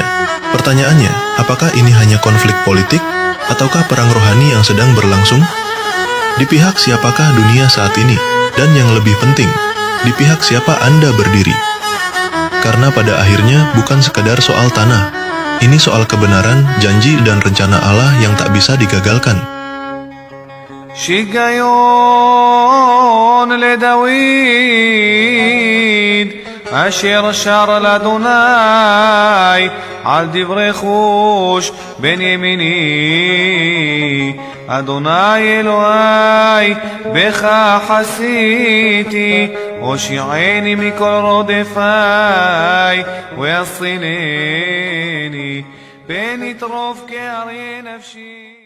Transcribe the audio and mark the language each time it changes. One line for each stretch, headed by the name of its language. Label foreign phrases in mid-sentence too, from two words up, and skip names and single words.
Indonesian: Pertanyaannya, apakah ini hanya konflik politik ataukah perang rohani yang sedang berlangsung? Di pihak siapakah dunia saat ini? Dan yang lebih penting, di pihak siapa Anda berdiri? Karena pada akhirnya bukan sekadar soal tanah. Ini soal kebenaran, janji dan rencana Allah yang tak bisa digagalkan.
Hebrew: שיגיון לדוד אשר שר לאדוני על דברי חוש בן ימיני אדוני אלוהי בך חסיתי הושיעני מכל רודפי ויצילני פן יטרוף כארי נפשי